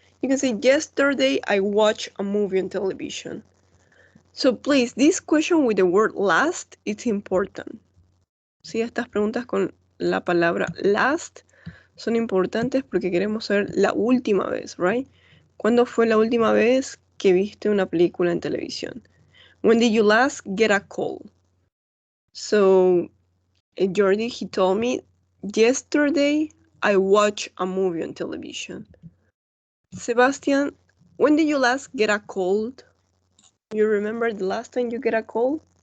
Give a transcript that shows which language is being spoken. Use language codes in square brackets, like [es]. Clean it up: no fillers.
[en] You can say yesterday I watched a movie on television. So please, this question with the word last, it's important. [es] Sí, estas preguntas con la palabra last son importantes porque queremos saber la última vez, right? ¿Cuándo fue la última vez que viste una película en televisión? [en] When did you last get a call? So, Jordi, he told me, yesterday I watched a movie on television. Sebastian, when did you last get a cold? You remember the last time you get a cold?